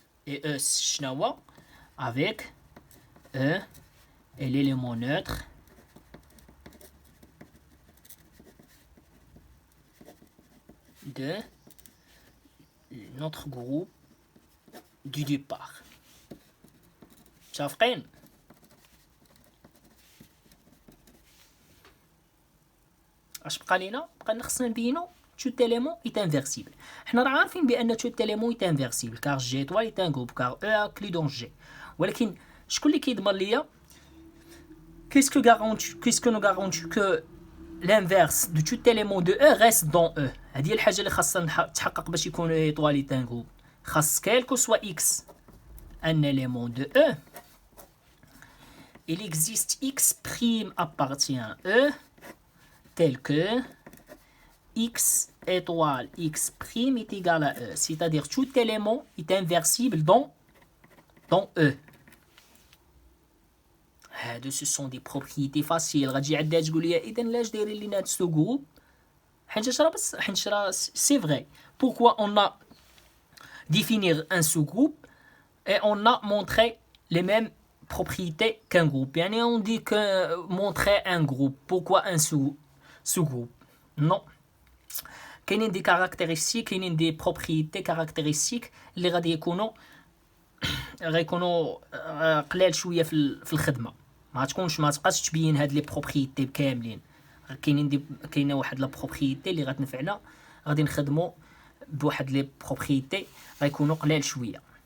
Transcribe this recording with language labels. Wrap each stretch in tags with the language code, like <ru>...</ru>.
<fr>Et E شنو avec E et l'élément neutre de notre groupe du départ.</fr> <ar>شافقين؟ اش بقى لينا؟ بقى خصنا نبينو</ar> <fr>tout élément est inversible.</fr> <ar>حنا راه عارفين بان</ar> <fr>tout élément est inversible car G étoile est un groupe car E inclut dans G.</fr> <ar>ولكن شكون اللي كيضمن ليا</ar> <fr>qu'est-ce que nous garantit que l'inverse de tout élément de E reste dans E.</fr> <ar>هذه هي الحاجه اللي خاصها تحقق باش يكون</ar> <fr>E étoile est un groupe.</fr> <ar>خاص</ar> <fr>quel que soit x un élément de E, il existe x prime appartient à E tel que x étoile x prime est égal à E. C'est-à-dire tout élément est inversible dans E. Ce sont des propriétés faciles.</fr> <ar>غتجي عندها تقول لي اذا لاش دايرين لينا هاد سو جروب حيت راه</ar> <fr>c'est vrai. Pourquoi on a définir un sous-groupe et on a montré les mêmes propriétés qu'un groupe. Yani on dit que montrer un groupe. Pourquoi un sous-groupe? Non.</fr> <ar>كاينين</ar> <fr>des caractéristiques,</fr> <ar>كاينين</ar> <fr>des propriétés caractéristiques</fr> <ar>اللي غادي يكونوا قلال شويه في الخدمه. ما تبقاش تبين هاد لي بروبريتي كاملين. كاينه واحد لا بروبريتي اللي غتنفعنا غادي نخدموا بواحد لي بروبريتي غيكونوا قلال شويه.</ar>